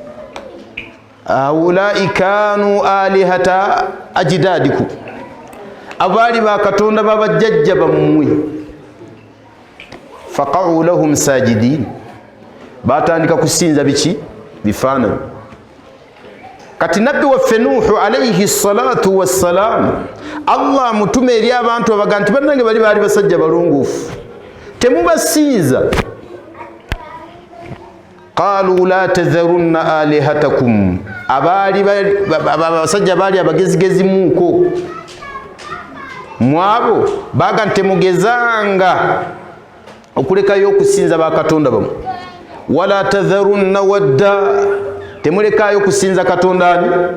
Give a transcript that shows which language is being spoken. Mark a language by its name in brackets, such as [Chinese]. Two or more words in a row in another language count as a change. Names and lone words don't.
[Arabic] هؤلاء كانوا آلهة أجدادكم, [Ganda] abaali bakatonda babajjajja bammwe [Arabic] فقعوا لهم ساجدين [Ganda] batandika kusinza biki bifaananyi kati nabbi waffe Nuhu [Arabic] عليه الصلاة والسلام [Ganda] Allah mutume eri abantu abaga nti bannange baali basajja balongoofu temubasinza [Arabic] قالوا لا تذرن آلهتكم [Ganda] abaali basajja baali abagezigezi muuko mwabo baga ntemugezanga okulekayo okusinza bakatonda bamu [Arabic] ولا تذرن ودا [Ganda] temulekayo kusinza katonda ani